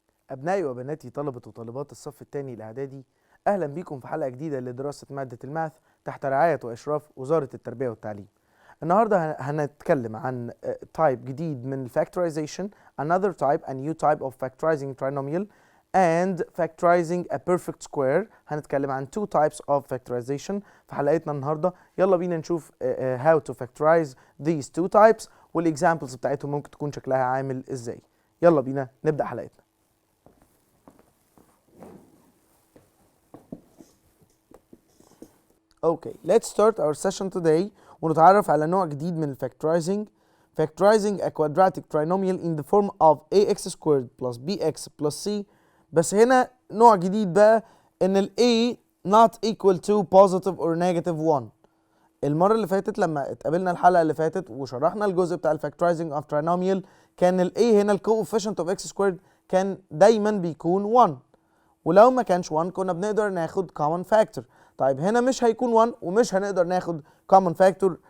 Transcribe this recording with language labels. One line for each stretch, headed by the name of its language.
Arabic: أبنائي وبناتي طلبة وطالبات الصف الثاني الإعدادي، أهلا بكم في حلقة جديدة لدراسة مادة الماث تحت رعاية وإشراف وزارة التربية والتعليم. النهاردة هنتكلم عن
English: type
Arabic: جديد من
English: Factorization, another type, a new type of factorizing trinomial and factorizing a perfect square.
Arabic: هنتكلم عن
English: two types of factorization
Arabic: في حلقتنا النهاردة. يلا بينا نشوف
English: how to factorize these two types
Arabic: والexamples بتاعتهم ممكن تكون شكلها عامل ازاي. يلا بينا نبدأ حلقتنا.
English: Okay, let's start our session today
Arabic: ونتعرف على نوع جديد من
English: Factorizing. Factorizing a quadratic trinomial in the form of ax squared plus bx plus c.
Arabic: بس هنا نوع جديد بقى ان ال a
English: not equal to positive or negative 1.
Arabic: المرة اللي فاتت لما اتقابلنا الحلقة اللي فاتت وشرحنا الجزء بتاع ال Factorizing of trinomial كان ال a هنا ال
English: coefficient of x squared
Arabic: كان دايما بيكون 1. ولو ما كانش 1 كنا بنقدر ناخد common factor. طيب هنا مش هيكون 1 ومش هنقدر ناخد common factor.